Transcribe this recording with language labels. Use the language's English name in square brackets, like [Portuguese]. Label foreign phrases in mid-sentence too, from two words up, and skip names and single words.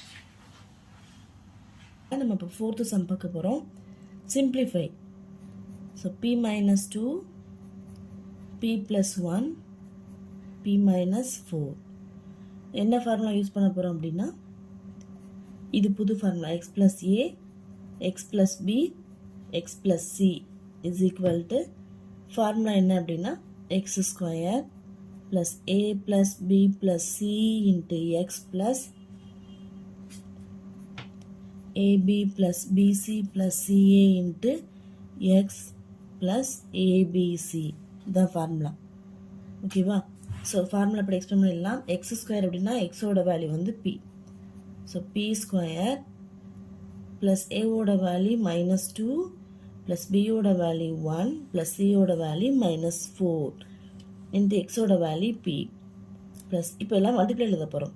[Tamil] நம்ம இப்போ 4th சம் பார்க்க போகிறோம். [English] simplify. so p minus 2 p plus 1 p minus 4. [Tamil] என்ன ஃபார்முலா யூஸ் பண்ண போகிறோம் அப்படின்னா இது புது ஃபார்முலா [English] x plus a x plus b x plus c is equal to [Tamil] ஃபார்முலா என்ன அப்படின்னா [English] x square plus a plus b plus c into x plus ab plus bc plus ca into x plus abc the ஃபார்முலா. [Tamil] ஓகேவா? ஸோ ஃபார்முலா இப்படி எக்ஸ்பிளைன் பண்ணிடலாம். [English] x square [Tamil] அப்படின்னா எக்ஸோட வேல்யூ வந்து பி. [English] so p square plus [Tamil] ஏவோட வேல்யூ -2 ப்ளஸ் பியோட வேல்யூ 1 ப்ளஸ் சியோட வேல்யூ -4 இன்ட்டு எக்ஸோட வேல்யூ பி ப்ளஸ் இப்போ எல்லாம் மல்டிப்ளை எழுத போகிறோம்.